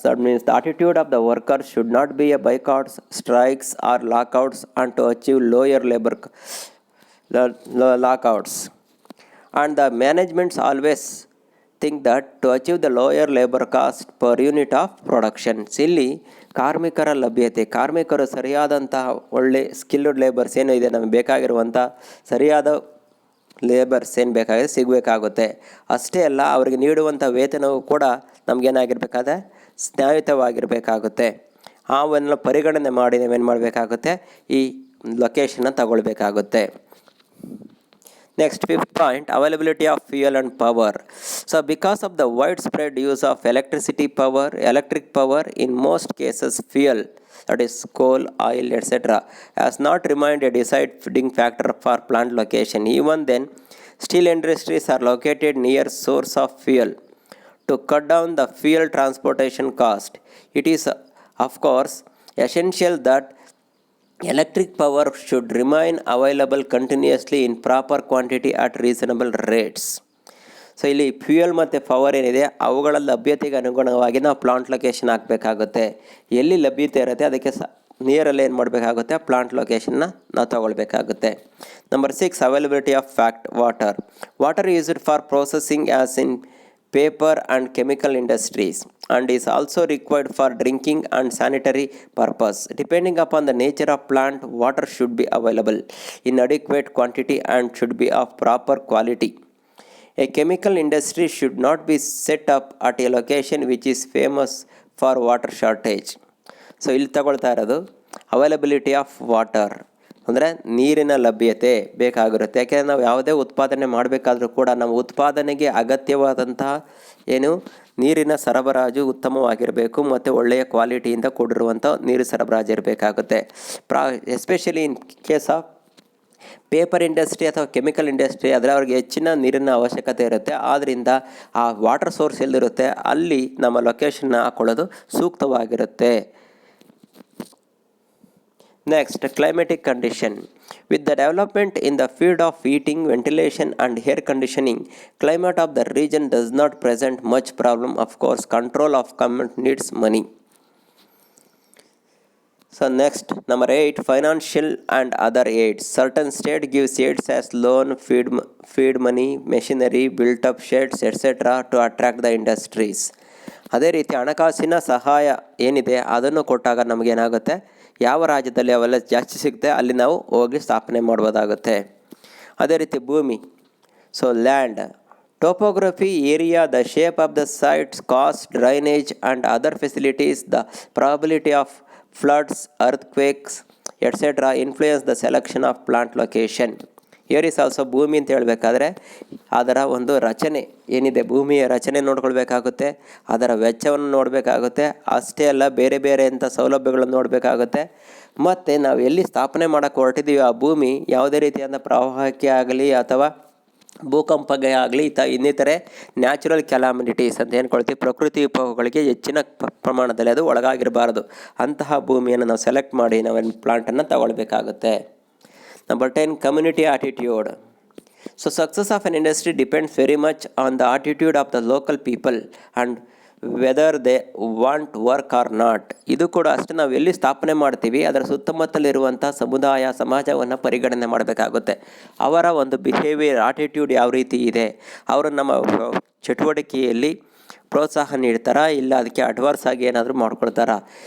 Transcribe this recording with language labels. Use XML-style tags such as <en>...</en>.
<en>That means the attitude of the workers should not be a boycotts, strikes or lockouts and to achieve lower labor lockouts. And the managements always think that to achieve the lower labor cost per unit of production.</en> <kn>ಇಲ್ಲಿ ಕಾರ್ಮಿಕರ ಲಭ್ಯತೆ, ಕಾರ್ಮಿಕರು ಸರಿಯಾದಂತಹ ಒಳ್ಳೆ skilled labours ಏನು ಇದೆ ನಮಗೆ ಬೇಕಾಗಿರುವಂಥ ಸರಿಯಾದ ಲೇಬರ್ಸ್ ಏನು ಬೇಕಾಗಿದೆ ಸಿಗಬೇಕಾಗುತ್ತೆ. ಅಷ್ಟೇ ಅಲ್ಲ, ಅವರಿಗೆ ನೀಡುವಂಥ ವೇತನವು ಕೂಡ ನಮಗೇನಾಗಿರಬೇಕಾದ್ರೆ ನ್ಯಾಯಯುತವಾಗಿರಬೇಕಾಗುತ್ತೆ. ಅವೆಲ್ಲ ಪರಿಗಣನೆ ಮಾಡಿ ನಾವೇನು ಮಾಡಬೇಕಾಗುತ್ತೆ, ಈ ಲೊಕೇಶನ್ನ ತಗೊಳ್ಬೇಕಾಗುತ್ತೆ.</kn> <en>Next, fifth point, availability of fuel and power. So because of the widespread use of electric power, in most cases fuel, that is coal, oil, etc., has not remained a deciding factor for plant location. Even then, steel industries are located near source of fuel. To cut down the fuel transportation cost, it is of course essential that electric power should remain available continuously in proper quantity at reasonable rates.</en> <kn>So ಇಲ್ಲಿ fuel ಮತ್ತು power ಏನಿದೆ ಅವುಗಳ ಲಭ್ಯತೆಗೆ ಅನುಗುಣವಾಗಿ ನಾವು plant location ಹಾಕಬೇಕಾಗುತ್ತೆ. ಎಲ್ಲಿ ಲಭ್ಯತೆ ಇರುತ್ತೆ ಅದಕ್ಕೆ ನಿಯರಲ್ಲಿ ಏನು ಮಾಡಬೇಕಾಗುತ್ತೆ, ಪ್ಲಾಂಟ್ ಲೊಕೇಶನ್ನ ನಾವು ತಗೊಳ್ಬೇಕಾಗುತ್ತೆ.</kn> <en>Number 6, availability of water. Water used for processing as in paper and chemical industries and is also required for drinking and sanitary purpose. Depending upon the nature of plant, water should be available in adequate quantity and should be of proper quality. A chemical industry should not be set up at a location which is famous for water shortage.</en> <kn>So ಇಲ್ಲಿ ತಗೊಳ್ತಾ ಇರೋದು availability of water ಅಂದರೆ ನೀರಿನ ಲಭ್ಯತೆ ಬೇಕಾಗಿರುತ್ತೆ. ಯಾಕೆಂದರೆ ನಾವು ಯಾವುದೇ ಉತ್ಪಾದನೆ ಮಾಡಬೇಕಾದ್ರೂ ಕೂಡ ನಮ್ಮ ಉತ್ಪಾದನೆಗೆ ಅಗತ್ಯವಾದಂತಹ ನೀರಿನ ಸರಬರಾಜು ಉತ್ತಮವಾಗಿರಬೇಕು ಮತ್ತು ಒಳ್ಳೆಯ ಕ್ವಾಲಿಟಿಯಿಂದ ಕೂಡಿರುವಂಥ ನೀರು ಸರಬರಾಜು ಇರಬೇಕಾಗುತ್ತೆ.</kn> <en>especially in case of paper industry</en> <kn>ಅಥವಾ ಕೆಮಿಕಲ್ ಇಂಡಸ್ಟ್ರಿ ಆದರೆ ಅವ್ರಿಗೆ ಹೆಚ್ಚಿನ ನೀರಿನ ಅವಶ್ಯಕತೆ ಇರುತ್ತೆ. ಆದ್ದರಿಂದ ಆ ವಾಟರ್ ಸೋರ್ಸ್ ಎಲ್ಲಿರುತ್ತೆ ಅಲ್ಲಿ ನಮ್ಮ ಲೊಕೇಶನ್ನ ಹಾಕೊಳ್ಳೋದು ಸೂಕ್ತವಾಗಿರುತ್ತೆ.</kn> <en>Next, climatic condition. With the development in the field of heating, ventilation, and air conditioning, climate of the region does not present much problem. Of course, control of climate needs money. So next, number 8, financial and other aids. Certain state gives aids as loan, feed money, machinery, built up sheds, etc. to attract the industries.</en> <kn>ಅದೇ ರೀತಿ ಹಣಕಾಸಿನ ಸಹಾಯ ಏನಿದೆ ಅದನ್ನು ಕೊಟ್ಟಾಗ ನಮಗೇನಾಗುತ್ತೆ, ಯಾವ ರಾಜ್ಯದಲ್ಲಿ ಅವೆಲ್ಲ ಜಾಸ್ತಿ ಸಿಗುತ್ತೆ ಅಲ್ಲಿ ನಾವು ಹೋಗಿ ಸ್ಥಾಪನೆ ಮಾಡ್ಬೋದಾಗುತ್ತೆ. ಅದೇ ರೀತಿ ಭೂಮಿ,</kn> <en>So land, topography, area, the shape of the sites, cost, drainage and other facilities, the probability of floods, earthquakes etcetera influence the selection of plant location. Here is also</en> <kn>ಭೂಮಿ ಅಂತ ಹೇಳಬೇಕಾದ್ರೆ ಅದರ ಒಂದು ರಚನೆ ಏನಿದೆ, ಭೂಮಿಯ ರಚನೆ ನೋಡ್ಕೊಳ್ಬೇಕಾಗುತ್ತೆ, ಅದರ ವೆಚ್ಚವನ್ನು ನೋಡಬೇಕಾಗುತ್ತೆ. ಅಷ್ಟೇ ಅಲ್ಲ, ಬೇರೆ ಬೇರೆ ಅಂಥ ಸೌಲಭ್ಯಗಳನ್ನು ನೋಡಬೇಕಾಗುತ್ತೆ. ಮತ್ತು ನಾವು ಎಲ್ಲಿ ಸ್ಥಾಪನೆ ಮಾಡೋಕ್ಕೆ ಹೊರಟಿದ್ದೀವಿ ಆ ಭೂಮಿ ಯಾವುದೇ ರೀತಿಯಾದ ಪ್ರವಾಹಕ್ಕೆ ಆಗಲಿ ಅಥವಾ ಭೂಕಂಪಗೆ ಆಗಲಿ ಇನ್ನಿತರೆ ನ್ಯಾಚುರಲ್ ಕೆಲಾಮಿನಿಟೀಸ್ ಅಂತ ಏನ್ಕೊಳ್ತೀವಿ, ಪ್ರಕೃತಿ ವಿಕೋಪಗಳಿಗೆ ಹೆಚ್ಚಿನ ಪ್ರಮಾಣದಲ್ಲಿ ಅದು ಒಳಗಾಗಿರಬಾರ್ದು. ಅಂತಹ ಭೂಮಿಯನ್ನು ನಾವು ಸೆಲೆಕ್ಟ್ ಮಾಡಿ ನಾವು ಪ್ಲಾಂಟನ್ನು ತಗೊಳ್ಬೇಕಾಗುತ್ತೆ.</kn> <en>Number 10, community attitude. So success of an industry depends very much on the attitude of the local people and whether they want work or not.</en> <kn>ಇದು ಕೂಡ ಅಷ್ಟೇ, ನಾವು ಎಲ್ಲಿ ಸ್ಥಾಪನೆ ಮಾಡ್ತೀವಿ ಅದರ ಸುತ್ತಮುತ್ತಲಿರುವಂಥ ಸಮುದಾಯ ಸಮಾಜವನ್ನು ಪರಿಗಣನೆ ಮಾಡಬೇಕಾಗುತ್ತೆ. ಅವರ ಒಂದು ಬಿಹೇವಿಯರ್, ಆಟಿಟ್ಯೂಡ್ ಯಾವ ರೀತಿ ಇದೆ, ಅವರು ನಮ್ಮ ಚಟುವಟಿಕೆಯಲ್ಲಿ ಪ್ರೋತ್ಸಾಹ ನೀಡ್ತಾರಾ, ಇಲ್ಲ ಅದಕ್ಕೆ ಅಡ್ವಾನ್ಸ್ ಆಗಿ ಏನಾದರೂ ಮಾಡ್ಕೊಳ್ತಾರಾ.</kn>